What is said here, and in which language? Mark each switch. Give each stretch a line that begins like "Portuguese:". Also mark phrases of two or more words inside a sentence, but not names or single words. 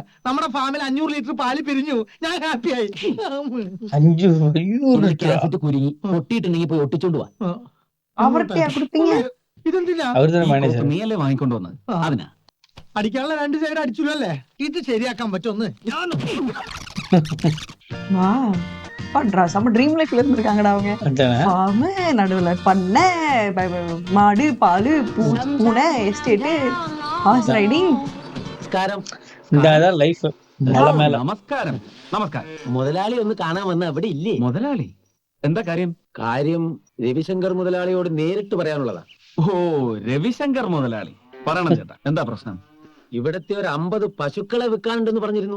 Malayalam: നമ്മുടെ ഫാമിൽ 500 ലിറ്റർ പാല് പിരിഞ്ഞു. ഞാൻ ഹാപ്പിയായി. 500 കാസറ്റ് കുരുങ്ങി പൊട്ടിയിട്ടുണ്ടെങ്കിൽ പോയി ഒട്ടിച്ചോണ്ട് പോവാ. അവർക്ക് കൊടുത്തീங்க ഇതെന്തിനാ? അവർ തന്നെ മാനേജർ. നീയല്ലേ വാങ്ങിക്കൊണ്ടു വന്നത്? അതിനാ. അടിക്കാനുള്ള 2 സൈഡ് അടിച്ചുല്ലോ അല്ലേ? ഇത് ശരിയാക്കാൻ പറ്റുമെന്ന് ഞാൻ
Tamil: பண்றா செம்ம
English: dream life-la
Tamil: இருந்திருக்காங்கடா அவங்க. ஃபார்ம் நடுவுல பண்ண மாடு பால் பூனை எஸ்டேட்
English: horse riding.
Malayalam: നമസ്കാരം. ഇതാ ലൈഫ്. നമസ്കാരം. നമസ്കാരം. മുതലാളി ഒന്ന് കാണാൻ വന്ന അവിടെ ഇല്ലേ? മുതലാളി എന്താ കാര്യം? കാര്യം രവിശങ്കർ മുതലാളിയോട് നേരിട്ട് പറയാനുള്ളതാ. ഓ, രവിശങ്കർ മുതലാളി. പറയണം ചേട്ടാ, എന്താ പ്രശ്നം? ഇവിടത്തെ ഒരു 50 പശുക്കളെ വിൽക്കാനുണ്ടെന്ന് പറഞ്ഞിരുന്നു.